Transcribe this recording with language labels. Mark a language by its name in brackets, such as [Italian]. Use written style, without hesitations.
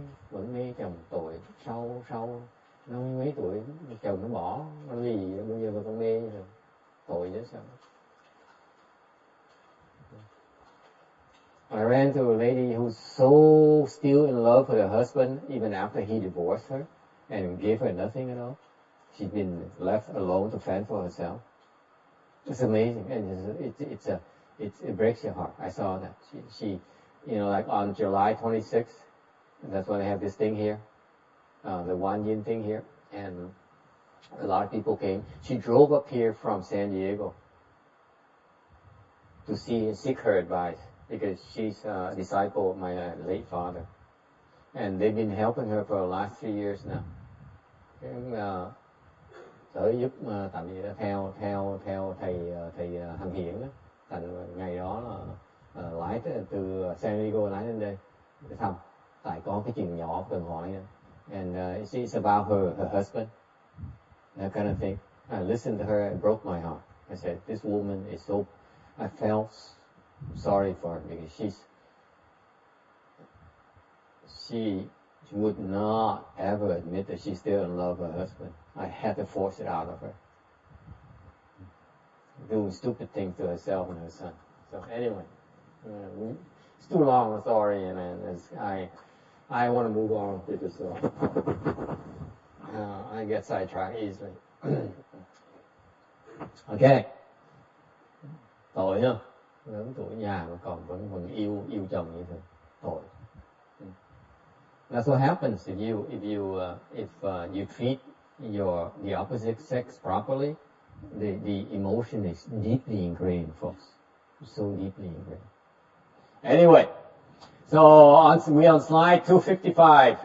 [Vietnamese] Vẫn mê chồng, tội sau nó mấy tuổi chồng nó bỏ nó gì bây giờ mà con mê rồi, tội dễ sợ. [English] I ran to a lady who's so still in love with her husband even after he divorced her and gave her nothing at all. She's been left alone to fend for herself. It's amazing, and it breaks your heart. I saw that she like on July 26th, that's when they have this thing here, the One Yin thing here, and a lot of people came. She drove up here from San Diego to see and seek her advice, because she's a disciple of my late father. And they've been helping her for the last 3 years now. [Vietnamese] Tới giúp tại vì theo thầy Hằng Hiển đó. Thành ngày đó là lái từ San Diego lái lên đây để thăm. Tại có cái chuyện nhỏ cần hỏi nữa. [English] And it's about her husband, that kind of thing. I listened to her, it broke my heart. I said, this woman is so... I felt sorry for her because she would not ever admit that she's still in love with her husband. I had to force it out of her. Doing stupid things to herself and her son. So anyway, it's too long a story, and I want to move on with this. I get sidetracked easily. [Vietnamese] Okay. Tội ha. Lớn tuổi già mà còn vẫn yêu chồng như thế. Tội. [English] That's what happens if you treat the opposite sex properly. The emotion is deeply ingrained, folks. So deeply ingrained. Anyway, so we're on slide 255.